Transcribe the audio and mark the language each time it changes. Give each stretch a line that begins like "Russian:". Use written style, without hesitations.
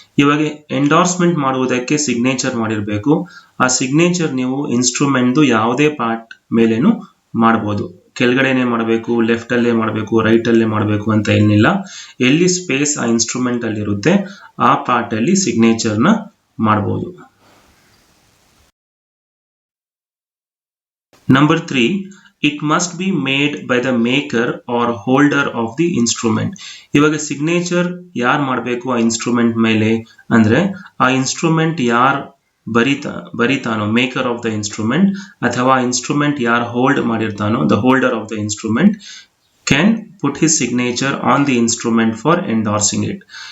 Kannada: ಇವಾಗ ಎಂಡಾರ್ಸ್ಮೆಂಟ್ ಮಾಡುವುದಕ್ಕೆ ಸಿಗ್ನೇಚರ್ ಮಾಡಿರಬೇಕು. ಆ ಸಿಗ್ನೇಚರ್ ನೀವು ಇನ್ಸ್ಟ್ರೂಮೆಂಟ್ದು ಯಾವುದೇ ಪಾರ್ಟ್ ಮೇಲೇನು ಮಾಡ್ಬೋದು. ಕೆಳಗಡೆನೆ ಮಾಡಬೇಕು, ಲೆಫ್ಟ್ ಅಲ್ಲೇ ಮಾಡಬೇಕು, ರೈಟ್ ಅಲ್ಲೇ ಮಾಡಬೇಕು ಅಂತ ಏನಿಲ್ಲ. ಎಲ್ಲಿ ಸ್ಪೇಸ್ ಆ ಇನ್ಸ್ಟ್ರೂಮೆಂಟ್ ಅಲ್ಲಿ ಇರುತ್ತೆ ಆ ಪಾರ್ಟ್ ಅಲ್ಲಿ ಸಿಗ್ನೇಚರ್ನ ಮಾಡಬಹುದು.
English: Number 3, it must be made by the maker or holder of the instrument.
Kannada: ಇವಾಗ ಸಿಗ್ನೇಚರ್ ಯಾರು ಮಾಡಬೇಕು ಆ ಇನ್ಸ್ಟ್ರೂಮೆಂಟ್ ಮೇಲೆ ಅಂದ್ರೆ ಆ ಇನ್ಸ್ಟ್ರೂಮೆಂಟ್ ಯಾರು ಬರಿತಾನೋ,
English: maker of the instrument,
Kannada: ಅಥವಾ ಇನ್ಸ್ಟ್ರೂಮೆಂಟ್ ಯಾರು hold ಮಾಡಿರ್ತಾನೋ,
English: The holder of the instrument can put his signature on the instrument for endorsing it.